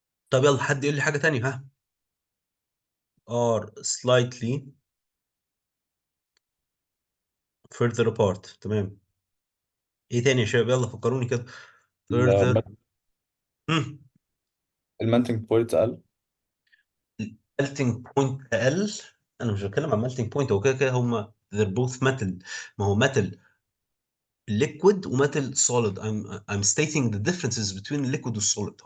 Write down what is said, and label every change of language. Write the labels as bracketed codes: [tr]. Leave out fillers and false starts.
[ar] طب يلا حد يقول لي حاجة تانية. [en] ها are slightly further apart. [ar] تمام. ايه تاني يا شباب؟ يلا فكروني كده. further. هم. المنتنج بوينت أقل. [en] melting point اقل. [ar] انا مش بتكلم عن melting point، هو كده كده هما [en] they're both metal. ما هو metal liquid وmetal solid. I'm stating the differences between liquid والsolid.